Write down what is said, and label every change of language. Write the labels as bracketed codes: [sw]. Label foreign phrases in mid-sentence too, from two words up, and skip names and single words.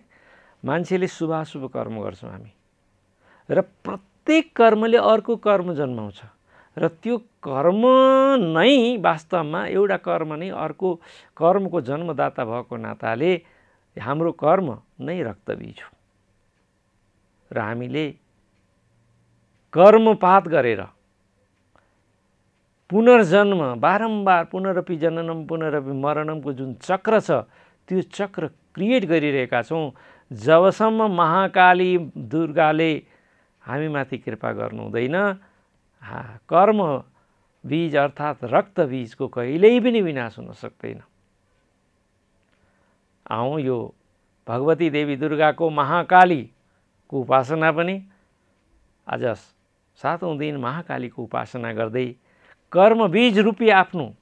[ne] मान्छेले शुभाशुभ कर्म गर्छौँ हामी र प्रत्येक कर्मले अर्को कर्म जन्माउँछ र त्यो कर्म नै वास्तवमा एउटा कर्म नै अर्को कर्मको जन्मदाता भएको नाताले हाम्रो कर्म नै रक्तबीज हो र हामीले कर्मपात गरेर पुनर्जन्म बारम्बार [sa] पुनरपि जननम पुनरपि मरणमको [ne] जुन चक्र छ त्यो चक्र क्रिएट गरिरहेका छौँ। जबसम्म महाकाली दुर्गाले हामीमाथि कृपा गर्नुहुँदैन कर्म बीज अर्थात् रक्त बीजको कहिल्यै पनि विनाश हुन सक्दैन। यो भगवती देवी दुर्गाको महाकालीको उपासना पनि आज 7औं दिन महाकालीको उपासना गर्दै कर्मबीज रूपी आफ्नो